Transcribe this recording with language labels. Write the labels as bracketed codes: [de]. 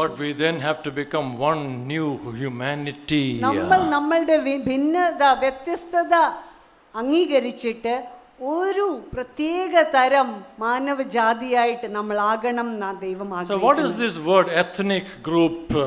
[en] But we then have to become one new humanity. [ml] നമ്മളുടെ വ്യത്യസ്തത അംഗീകരിച്ചിട്ട് ഒരു പ്രത്യേക തരം മാനവജാതിയായിട്ട് നമ്മൾ ആകണം എന്നാ ദൈവം ആഗ്രഹിക്കുന്നത്. [en] So what is this word ethnic group?